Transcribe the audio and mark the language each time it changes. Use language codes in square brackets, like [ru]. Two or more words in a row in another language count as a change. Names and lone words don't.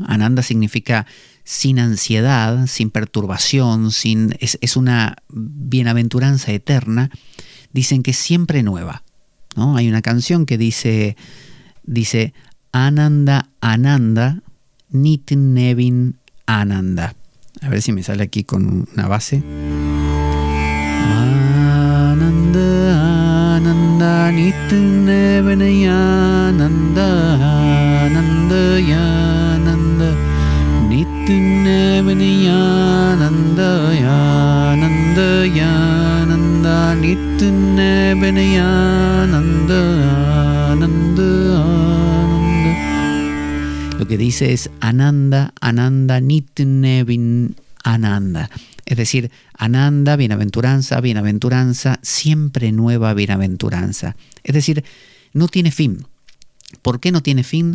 [es] Ananda significa sin ansiedad, sin perturbación, es una bienaventuranza eterna. Dicen que es siempre nueva, ¿no? Hay una canción que dice [sa] Ananda, Ananda, Nitin Nevin Ananda. [es] A ver si me sale aquí con una base. [sa] Ananda, Ananda, Nitin Nevin Ananda, Ananda, Ananda, Nitin Nevin Ananda, Ananda, Ananda, Nitin Nevin Ananda, Ananda. [es] Lo que dice es [sa] Ananda, Ananda, Nitin Nevin Ananda. [es] Es decir, Ananda, bienaventuranza, bienaventuranza, siempre nueva bienaventuranza. Es decir, no tiene fin. ¿Por qué no tiene fin?